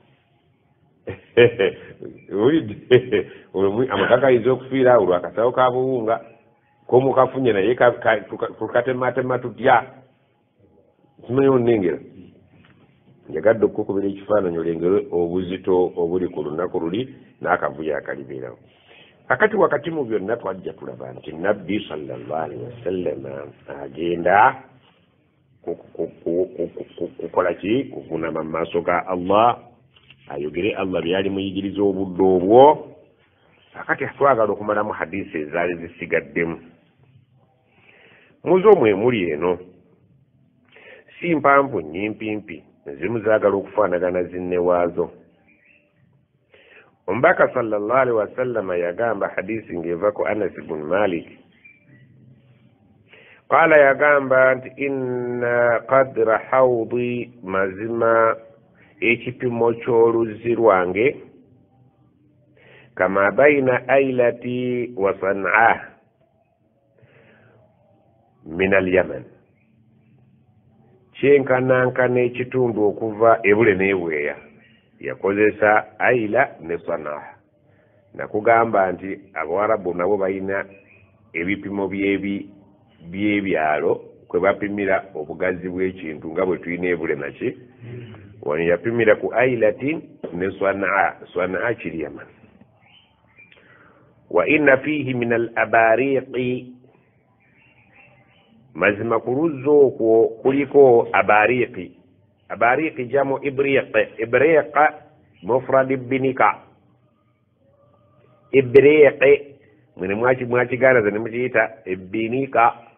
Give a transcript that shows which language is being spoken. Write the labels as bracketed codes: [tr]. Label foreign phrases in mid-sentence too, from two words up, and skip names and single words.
[lg] Amaka gayinza okufiira awo lwakasawo ka buwunga komukafunye naye tukatematema tutya. Simanyi onnengera. Njagadde okukubira ekifaananyi olengere obuzito obuli ku lunaku luli n'akavuyo akalibeerawo. Akati wakati mu byonna twajja tulaba nti Nabbi [ar] صلى الله عليه وسلم [lg] agenda kukola ki? Kuvuunama mu maaso ga Allah, ayogere Allah byali muyigiriza obudde obwo. Akati twagala okumalamu hadisi ezaali zisigaddemu. Muzo mwe muli eno si mpanvu nyimpimpi, ezimu zaagala okufaanagana zinne waazo. Omubaka [ar] صلى الله عليه وسلم [lg] yagamba hadisi ng'eva ku Anas ibn Malik. Qala yagamba nti [ar] إن قدر حوضي, [lg] mazima ekipimo ky'oluzzi lwange, [ar] كما بين أيلة وصنعاء من اليمن, [lg] kyenkanankana ekitundu okuva ebule n'ebweya. Yakozesa aila ne San'a. Nakugamba nti Abawarabu nabo balina ebipimo by'ebyalo kwe bapimira obugazi bw'ekintu nga bwe tulina ebule naki. Wano yapimira ku ailati ne San'a. San'a kiri Yaman. [ar] وإن فيه من الأباريق, [lg] mazima ku luzzi okwo kuliko abariqi. [ar] أباريق جمع إبريق. إبريق مفرد binika. [lg] Ibriq mwene mwakiganda ne mukiyita ebinika.